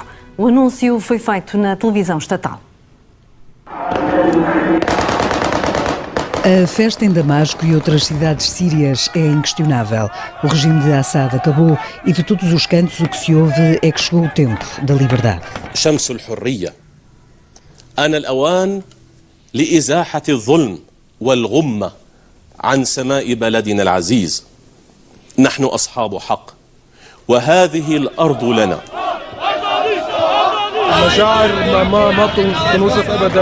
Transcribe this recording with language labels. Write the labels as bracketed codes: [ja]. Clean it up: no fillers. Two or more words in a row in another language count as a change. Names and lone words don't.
[pt] O anúncio foi feito na televisão estatal. A festa em Damasco e outras cidades sírias é inquestionável. O regime de Assad acabou e de todos os cantos o que se ouve é que chegou o tempo da liberdade. [ar] شمس الحرية آن الأوان لإزاحة الظلم والغمة عن سماء بلدنا العزيز. نحن أصحاب حق وهذه الأرض لنا. مشاعر ما بتنوصف ابدا.